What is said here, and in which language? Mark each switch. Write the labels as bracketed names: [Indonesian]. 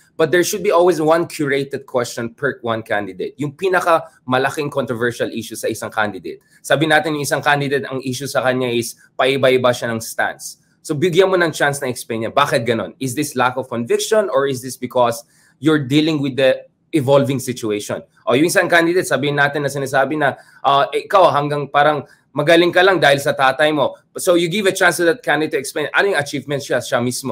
[English] But there should be always one curated question per one candidate. [Filipino] Yung pinaka malaking controversial issue sa isang candidate. Sabi natin yung isang candidate, ang issue sa kanya is paiba-iba siya ng stance. So bigyan mo ng chance na explain niya, bakit ganon? [English] Is this lack of conviction or is this because you're dealing with the evolving situation? [Filipino] O yung isang candidate, sabihin natin na sinasabi na ikaw hanggang parang magaling ka lang dahil sa tatay mo. [English] So you give a chance to that candidate to explain [Filipino] ano yung achievements siya mismo.